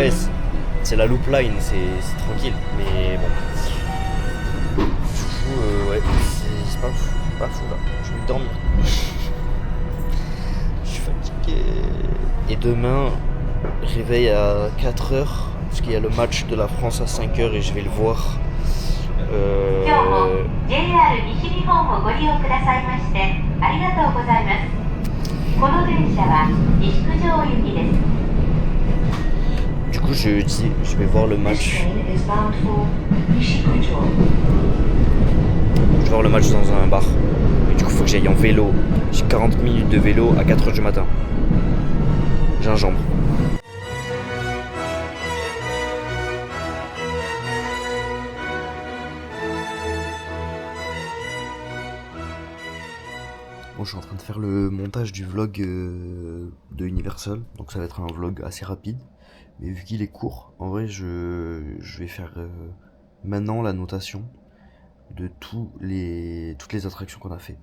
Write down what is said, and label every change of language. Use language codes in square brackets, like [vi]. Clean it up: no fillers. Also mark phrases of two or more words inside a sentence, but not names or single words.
[fr] ouais, c'est la [en] loop line, [fr] c'est tranquille, mais bon. Du coup, ouais, c'est pas fou là. Je vais dormir. Je suis fatigué. Et demain, réveil à 4h, parce qu'il y a le match de la France à 5h et je vais le voir. [ja] 今日も JR 西日本をご利用くださいましてありがとうございます。この電車は西九条行きです。 [fr] Du coup, je vais voir le match. Je vais voir le match dans un bar. Et du coup, il faut que j'aille en vélo. J'ai 40 minutes de vélo à 4h du matin. Gingembre. Bon, je suis en train de faire le montage du vlog de Universal, donc ça va être un vlog assez rapide, mais vu qu'il est court, en vrai je vais faire maintenant la notation de toutes les attractions qu'on a fait.